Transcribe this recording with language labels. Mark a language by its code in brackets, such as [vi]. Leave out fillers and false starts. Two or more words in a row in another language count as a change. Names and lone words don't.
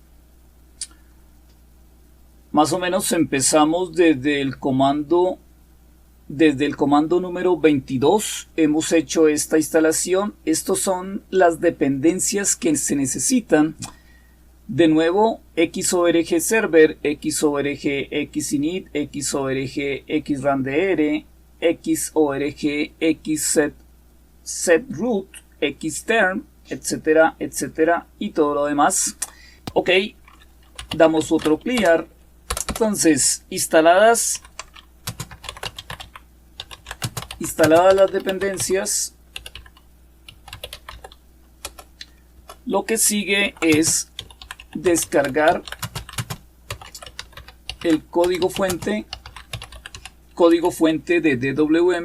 [es] Más o menos empezamos desde el comando número 22. Hemos hecho esta instalación. Estos son las dependencias que se necesitan. De nuevo, xorg server, xorg xinit, xorg xrandr, xorg xsetroot, xterm, etcétera, etcétera, y todo lo demás. Ok, damos otro clear. Entonces, instaladas las dependencias, lo que sigue es descargar el código fuente de DWM.